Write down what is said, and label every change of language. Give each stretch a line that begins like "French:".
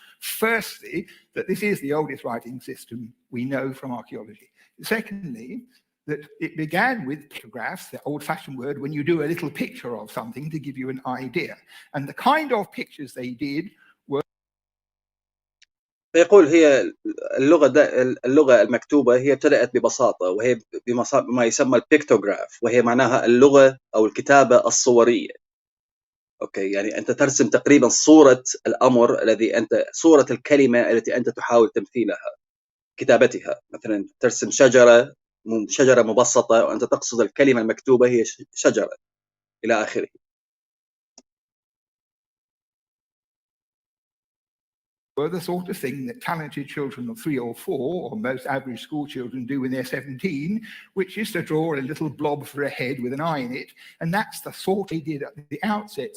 English: Firstly, that this is the oldest writing system we know from archaeology. Secondly, that it began with pictographs, the old-fashioned word, when you do a little picture of something to give you an idea. And the kind of pictures they did were...
Arabic: فيقول هي اللغة المكتوبة هي ابتدأت ببساطة، وهي بما يسمى البيكتوغراف، وهي معناها اللغة أو الكتابة الصورية. أوكي، يعني أنت ترسم تقريبا صورة الأمر صورة الكلمة التي أنت تحاول تمثيلها، كتابتها. مثلا ترسم شجرة مبسطة وأنت تقصد الكلمة المكتوبة هي شجرة إلى آخره.
English: were the sort of thing that talented children of 3 or 4, or most average school children do when they're 17, which is to draw a little blob for a head with an eye in it. And that's the sort they did at the outset.